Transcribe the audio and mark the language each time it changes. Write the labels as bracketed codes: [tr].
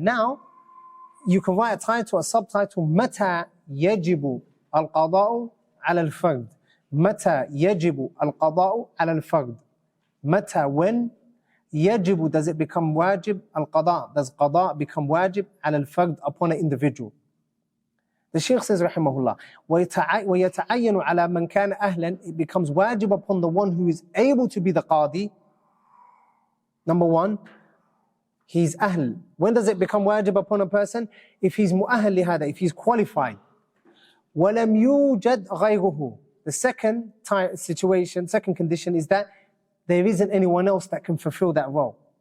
[en] Now, you can write a title, a subtitle, [ar] مَتَى يَجِبُ الْقَضَاءُ عَلَى الْفَرْدِ. مَتَى يَجِبُ الْقَضَاءُ عَلَى الْفَرْدِ. [en] Mata, when? Yajibu, does it become wajib? Al-qada, does qada become wajib? Al-fard, upon an individual. The Shaykh says, rahimahullah, [ar] وَيَتَعَيَّنُ عَلَى مَنْ كَانَ أَهْلًا. [en] It becomes wajib upon the one who is able to be the qadi. Number one, he's ahl. When does it become wajib upon a person? If he's mu'ahal lihada, if he's qualified. [ar] وَلَمْ يُوجَدْ غَيْرُهُ. [en] The second condition is that there isn't anyone else that can fulfill that role.